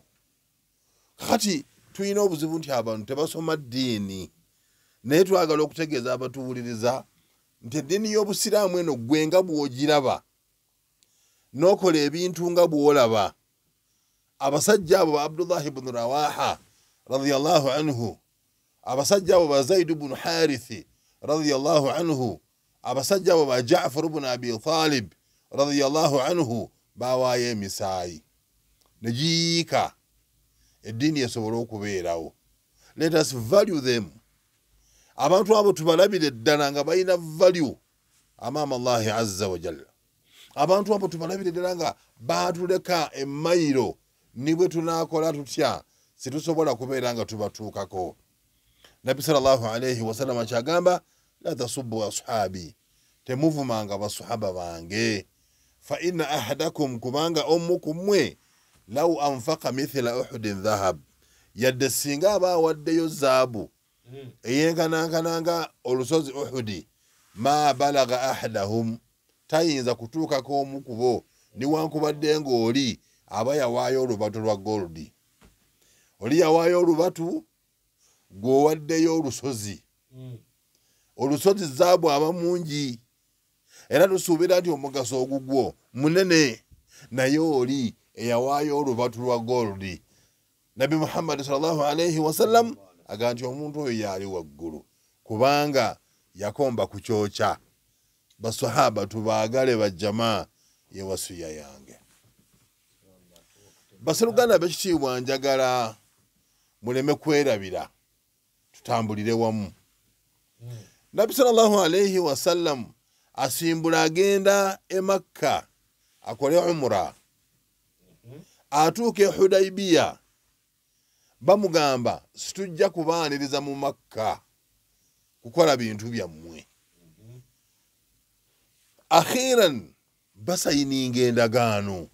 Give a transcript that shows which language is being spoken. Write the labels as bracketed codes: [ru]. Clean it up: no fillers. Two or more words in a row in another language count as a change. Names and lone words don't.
[lg] Kati tulina obuzibu nti abantu tebasoma ddiini naye twagala okutegeeza abatuwuliriza nti eddiini y'obusiraamu eno gwe nga bw'ogiraba n'okola ebintu nga bw'olaba. Abasajja abo ba Abdullah ibn Rawaha [ar] رضي الله عنه, [lg] abasajja abo ba Zaid ibn Harithi [ar] رضي الله عنه, [lg] abasajja abo ba Ja'far ibn Abi Talib [ar] رضي الله عنه [lg] bawaayo emisaayi ne giyiika eddiini esobole okubeerawo. [en] Let us value them. [lg] Abantu abo tubalabire ddala nga balina value amaama Allahi [ar] عز وجل. [lg] Abantu abo tubalabire ddala nga baatuleka emmayiro ni bwe tunaakola tutya situsobola kubeera nga tubatuukako. Nabbi [ar] صلى الله عليه وسلم [lg] kyagamba [ar] لا تسبوا أصحابي, [lg] temuvumanga basahaba bange, [ar] فإن أحدكم, [lg] kubanga omu ku mmwe [ar] لو أنفق مثل أحد ذهبا, [lg] yadde singa aba awaddeyo zaabu eyenkanankananga olusozi Uhudi, [ar] ما بلغ أحدهم, [lg] tayinza kutuukako omu ku bo niwankubadde ng'oli aba yawaayo olubatu lwa goludi. Oli yawaayo olubatu gw'owaddeyo olusozi. Olusozi zaabu aba mungi era tusuubira nti omugaso ogugwo munene, naye oli eyawaayo olubatu lwa goludi. Nabi Muhammad [ar] صلى الله عليه وسلم [lg] agamba nti omuntu oyo yali waggulu kubanga yakomba ku kyokya. Basahaba tubaagale bajjamaa ye wasiya yange. Baseruganda b'ekitiibwa njagala muleme kwerabira, tutambulire wamu. Nabbi [ar] صلى الله عليه وسلم [lg] asimbula agenda e Makka akole umra, atuuke Hudaybiya bamugamba situjja kubaaniriza mu Makka kukola bintu byammwe. Akhiran basayininga endagaano.